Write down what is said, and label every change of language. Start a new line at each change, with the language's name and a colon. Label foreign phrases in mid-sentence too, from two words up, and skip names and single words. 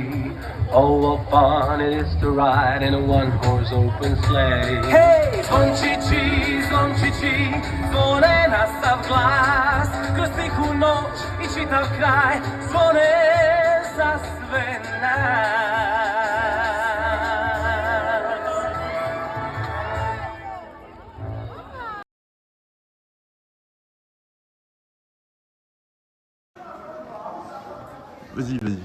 English: Oh, what fun it is to ride in a one-horse open sleigh.
Croatian: Hey, zvončići, zvončići, zvone na sav glas. Kroz tihu noć I čitav kraj zvone za sve nas.
French: Vas-y, vas-y.